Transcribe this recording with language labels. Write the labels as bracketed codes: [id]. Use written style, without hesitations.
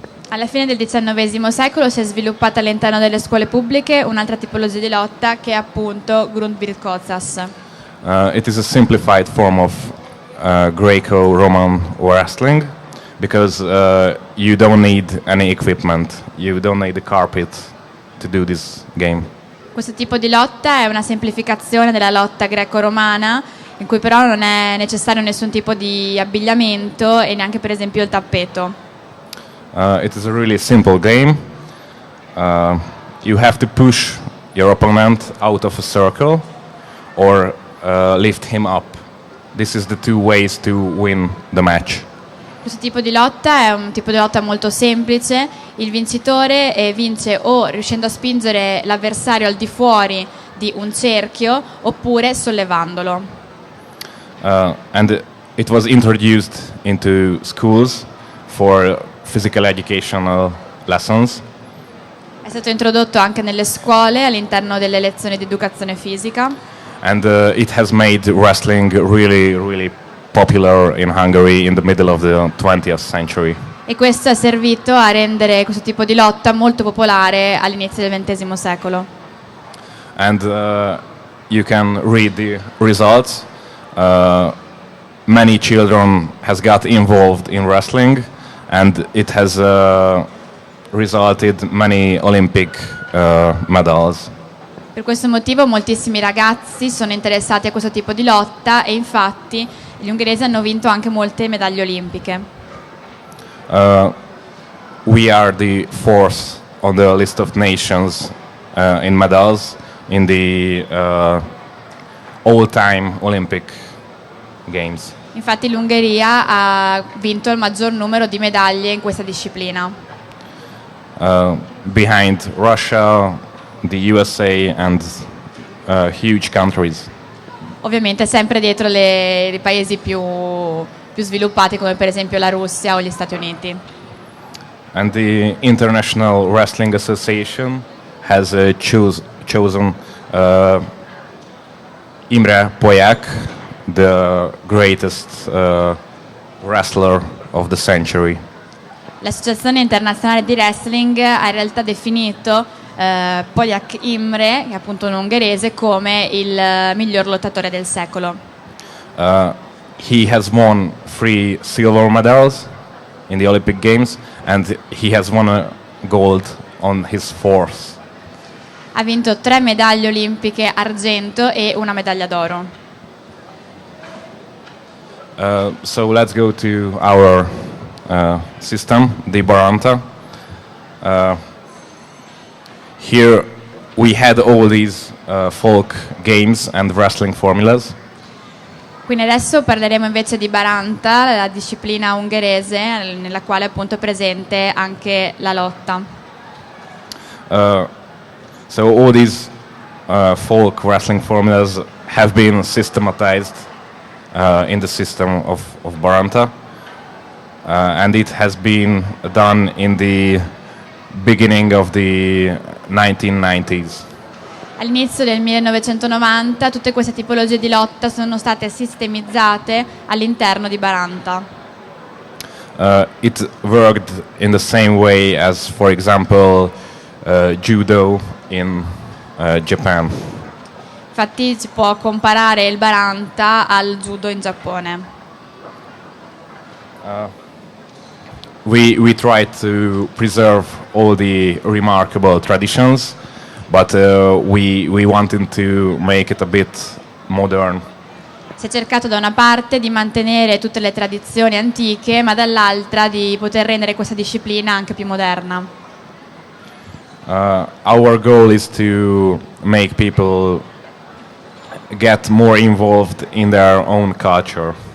[it] Alla fine del XIX secolo si è sviluppata all'interno delle scuole pubbliche un'altra tipologia di lotta che è appunto Övbirkózás. [en] It is a simplified form of Greco-Roman wrestling because you don't need any equipment, you don't need a carpet to do this game. [it] Questo tipo di lotta è una semplificazione della lotta greco-romana, in cui però non è necessario nessun tipo di abbigliamento e neanche per esempio il tappeto. [en] It is a really simple game. You have to push your opponent out of a circle or lift him up. This is the two ways to win the match. [it] Questo tipo di lotta è un tipo di lotta molto semplice. Il vincitore vince o riuscendo a spingere l'avversario al di fuori di un cerchio oppure sollevandolo. [en] And it was introduced into schools for physical educational lessons. [it] È stato introdotto anche nelle scuole all'interno delle lezioni di educazione fisica. [en] And it has made wrestling really, really popular in Hungary in the middle of the 20th century. [it] E questo è servito a rendere questo tipo di lotta molto popolare all'inizio del XX secolo. [en] And you can read the results. Many children has got involved in wrestling, and it has resulted many Olympic medals. [it] Per questo motivo moltissimi ragazzi sono interessati a questo tipo di lotta e infatti gli ungheresi hanno vinto anche molte medaglie olimpiche. [en] We are the fourth on the list of nations in medals in the all-time Olympic Games. [it] Infatti l'Ungheria ha vinto il maggior numero di medaglie in questa disciplina. [en] Behind Russia, the USA and huge countries. [it] Ovviamente sempre dietro i paesi più sviluppati come per esempio la Russia o gli Stati Uniti. [en] And the International Wrestling Association has chosen Imre Poyak, the greatest wrestler of the century. [it] L'Associazione Internazionale di Wrestling ha in realtà definito Poyak Imre, che è appunto un ungherese, come il miglior lottatore del secolo. [en] He has won 3 silver medals in the Olympic Games and he has won a gold on his fourth. [it] Ha vinto 3 medaglie olimpiche argento e una medaglia d'oro. [en] So let's go to our system, the Baranta. Here we had all these folk games and wrestling formulas. [it] Quindi adesso parleremo invece di Baranta, la disciplina ungherese nella quale appunto è presente anche la lotta. [en] So all these folk wrestling formulas have been systematized in the system of Baranta, and it has been done in the beginning of the 1990s. [it] All'inizio del 1990 tutte queste tipologie di lotta sono state sistemizzate all'interno di Baranta. [en] It worked in the same way as, for example, judo in Japan. [it] Infatti si può comparare il Baranta al judo in Giappone. [en] We tried to preserve all the remarkable traditions, but we wanted to make it a bit modern. [it] Si è cercato da una parte di mantenere tutte le tradizioni antiche, ma dall'altra di poter rendere questa disciplina anche più moderna. [en] Our goal is to make people get more involved in their own culture.